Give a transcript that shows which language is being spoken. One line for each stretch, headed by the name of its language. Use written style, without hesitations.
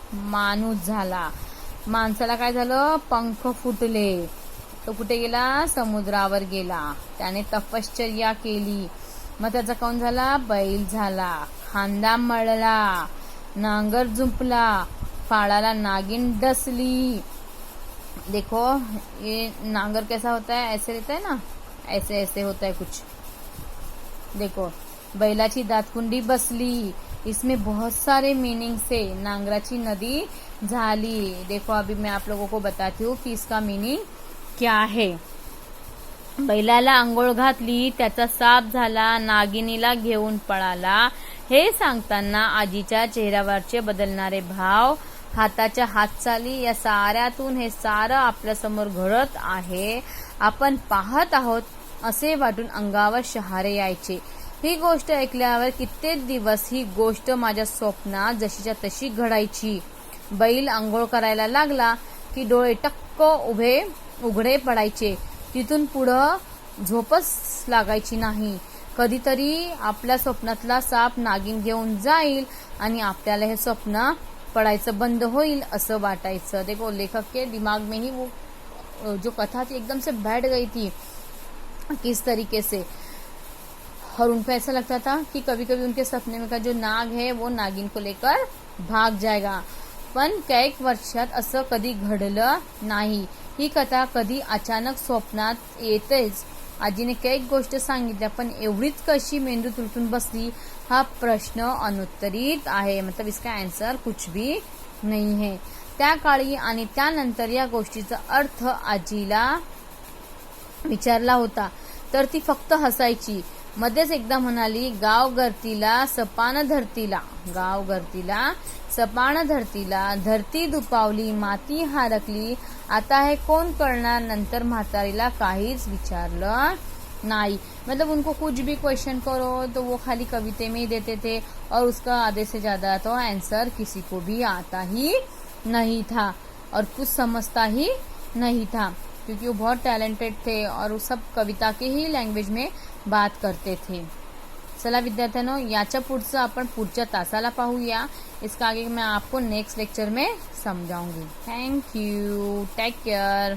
Marathi: माणूस झाला। माणसाला काय झालं? पंख फुटले, तो कुठे गेला? समुद्रावर गेला। त्याने तपश्चर्या केली, मग त्याचा कोण झाला? बैल झाला। खांदा मळला, नांगर जुंपला, फाळाला नागिन डसली।
Hindi: देखो ये नांगर कैसा होता है? ऐसे रहता है ना, ऐसे ऐसे होता है कुछ। देखो
Marathi: बैलाची दातकुंडी बसली,
Hindi: इसमें बहुत सारे मीनिंग से
Marathi: नांगराची नदी झाली।
Hindi: देखो अभी मैं आप लोगों को बताती हूँ कि इसका मीनिंग क्या है।
Marathi: बैलाला आंघोळ घातली, त्याचा साप झाला, नागिनीला घेऊन पळाला। हे सांगताना आजीच्या चेहऱ्यावरचे बदलणारे भाव, हाताच्या हातचाली या साऱ्यातून हे सारं आपल्यासमोर घडत आहे, आपण पाहत आहोत असे वाटून अंगावर शहारे यायचे। ही गोष्ट ऐकल्यावर कित्येक दिवस ही गोष्ट माझ्या स्वप्नात जशीच्या तशी घडायची। बैल आंघोळ करायला लागला की डोळे टक्क उघडे पडायचे, तिथून पुढं झोपच लागायची नाही। कधीतरी आपल्या स्वप्नातला साप नागिन घेऊन जाईल आणि आपल्याला हे स्वप्न पढ़ायचं बंद होईल असं वाटायचं।
Hindi: देखो लेखक के दिमाग में ही वो जो कथा थी एकदम से बैठ गई थी किस तरीके से, और उनको ऐसा लगता था कि कभी कभी उनके सपने में का जो नाग है वो नागिन को लेकर भाग जाएगा।
Marathi: पण कैक वर्षात असं कधी घडलं नाही। ही कथा कधी अचानक स्वप्नात येतेच। आजीने कैक गोष्ट सांगितल्या पण एवढीच कशी मेंदूत उलटून बसली हा प्रश्न अनुत्तरित आहे।
Hindi: मतलब इसका आंसर कुछ भी नहीं है।
Marathi: त्या काळी आणि त्यानंतर या गोष्टीचा अर्थ आजीला विचारला होता तर ती फक्त हसायची। मध्येच एकदा म्हणाली, गाव घरतीला सपान धरतीला, गाव घरतीला सपान धरतीला, धरती दुपावली माती हारकली, आता है कोण करणार। नंतर म्हातारीला काहीच विचारलं
Hindi: नहीं। मतलब उनको कुछ भी क्वेश्चन करो तो वो खाली कविते में ही देते थे और उसका आधे से ज्यादा तो आंसर किसी को भी आता ही नहीं था और कुछ समझता ही नहीं था, क्योंकि वो बहुत टैलेंटेड थे और वो सब कविता के ही लँग्वेज में बात करते थे।
Marathi: चला विद्यार्थ्यांनो, याच्या पुढचं आपण पुढच्या तासाला पाहूया।
Hindi: इसका आगे मैं आपको नेक्स्ट लेक्चर में समझाऊंगी। Thank you, take care.